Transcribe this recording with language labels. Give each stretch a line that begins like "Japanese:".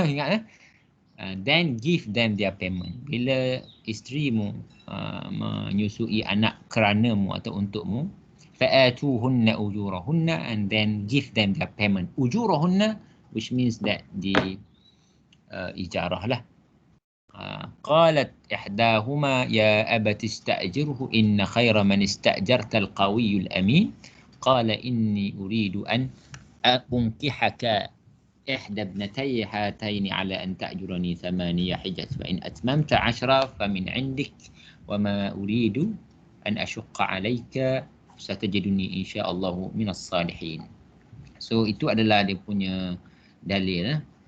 English: Ingat then give them their payment.
Malay: Bila isterimu menyusui anak keranamu atau untukmu,
Arabic: fa'atuhunna ujurahunna,
English: and then give them their payment. Ujurahunna, which means that the ijarah lah.
Arabic: قالت إحداهما يا أبت استأجره إن خير من استأجرت القوي الأمين قال إني أريد أن أنكحك إحدى ابنتي هاتين على أن تأجرني 8 حجج فإن أتممت 10 فمن عندك وما أريد أن أشق عليك ستجدني إن شاء الله من الصالحين.
Malay: So itu adalah dia punya dalil.